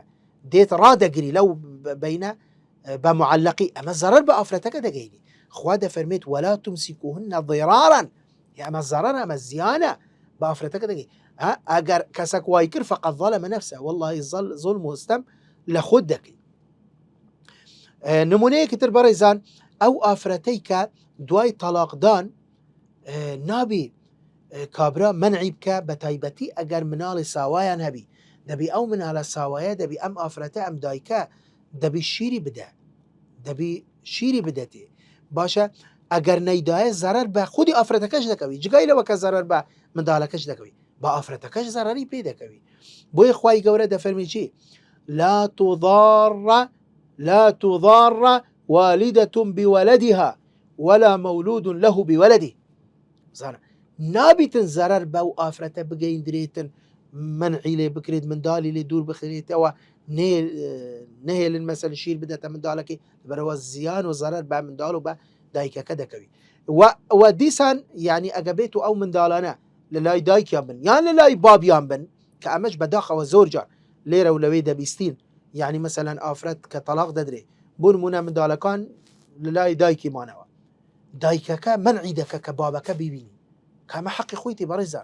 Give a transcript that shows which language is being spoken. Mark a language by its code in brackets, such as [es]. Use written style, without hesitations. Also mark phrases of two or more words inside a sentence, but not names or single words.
[ckb] دێت ڕادەگری لەو بینە بە معەلەقی، ئەمە زەرەر بە ئافرەتەکە دەگەینی. خوا دەفەرمێت [ar] ولا تمسكوهن ضرارا، [ckb] ئەمە زەرەر ئەمە زیانە بە ئافرەتەکە دەگەی. ئەگەر کەسێک وای کرد [ar] فقط ظلم نفسه، [ckb] والله ظلم و ستەم لە خۆت دەکەی. نمونەیەکی تر بەڕێزان، ئەو ئافرەتەی کە دوای تەلاقدان نابی کابرا منعی بکە، بە تایبەتی ئەگەر مناڵی ساوایان هەبی، دەبی ئەو مناڵە ساوایە دەبی ئەم ئافرەتە ئەم دایکە دەبی شیری بدە، دەبی شیری بدەتێ باشە. ئەگەر نەیدایە زەرەر بە خودی ئافرەتەکەش دەکەوی، جگای لەوە کە زەرەر بە منداڵەکەش دەکەوی، بە ئافرەتەکەش زەرەری پێ دەکەوی. بۆیە خوای گەورە دەفەرمی چی؟ [ar] لا تضار والدة بولدها ولا مولود له بولده. [ckb] زانە نابیتن زەرەر بەو ئافرەتە بگەیندرێتن، منعی لێ بکرێت، منداڵی لێ دوور بخرێتەوە، نهێلن مەسەل شیر بدەتە منداڵەکەی، بەرەوە زیان و زەرەر بە منداڵ و بە دایکەکە دەکەوی. و دیسان یعنی ئەگە بێت و ئەو منداڵانە لە لای دایکیان بن یان لە لای بابیان بن، کە ئەمەش بەداخەوە زۆر جار لێرە و لەوەی دەبیستین، یعنی مەسەلەن ئافرەت کە تەلاق دەدرێ بۆ نمونە منداڵەکان لە لای دایکی مانەوە، دایکەکە منعی دەکە کە بابەکە ببینی، کەمە حەقی خۆیتی بەڕێزان.